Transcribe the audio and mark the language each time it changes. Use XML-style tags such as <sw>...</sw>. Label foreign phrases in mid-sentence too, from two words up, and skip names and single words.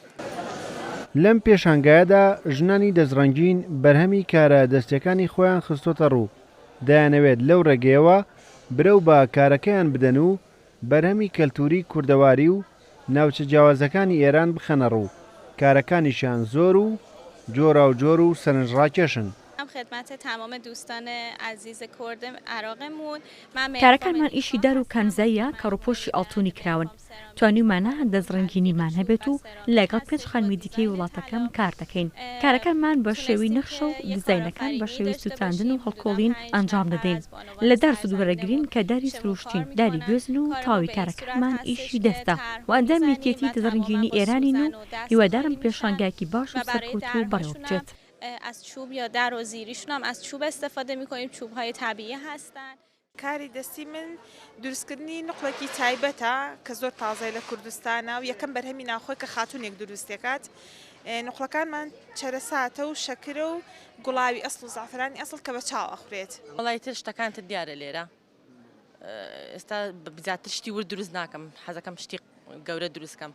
<ckb>لەم پێشانگایەدا ژنانی دەزڕەنگین بەرهەمی کارە دەستیەکانی خۆیان خستۆتە ڕوو، دەیانەوێت لەو ڕێگەیەوە برەو بە کارەکەیان بدەن و بەرهەمی کەلتوری کوردەواری و ناوچە جیاوازەکانی ئێران بخەنە ڕوو. کارەکانیشان زۆر و جۆرا و جۆر و سەرنجڕاکێشن.</ckb> <fa>خدمت تمام دوستان عزیز کرد عراقمون.</fa> <ckb>کارەکانمان ئیشی دار و کانزاییە کە ڕووپۆشی ئاڵتوونی کراون. توانیمانە دەزڕەنگینیمان هەبێت و لەگەڵ 5 خانمی دیکەی وڵاتەکەم کار دەکەین. کارەکانمان بە شێوەی نەخشە و دیزاینەکان بە شێوەی سوتاندن و هەڵکۆڵین ئەنجام دەدەین. لە دار سوودوەرەگرین کە داری سروشتین، داری گوێزن و تاوی کارەکانمان ئیشی دەستە و ئەندامێکێتی دەزڕەنگینی ئێرانین و هیوادارم پێشانگایەکی باش و سەرکەوتو بەڕێوە بچێت.</ckb> <fa>از چوب یا در و زیریشون هم از چوب استفاده می‌کنیم. چوب‌های طبیعی هستن.</fa> <ckb>کاری دەستی من دروستکردنی نقڵێکی تایبەتە کە زۆر تازای لە کوردستانە و یەکەم بەرهەمی ناوخۆی کە خاتونێک دروست دەکات. نقڵەکانمان چەرەساتە و شەکرە و گوڵاوی ئەسڵ و زعفرانی ئەسڵ کە بە چاو ئەخورێت. وەڵای تر شتەکانتر دیارە لێرە. ئێستا بزیاتر شتی ورد دروست ناکەم، حەزەکەم شتی گەورە دروستکەم.</ckb>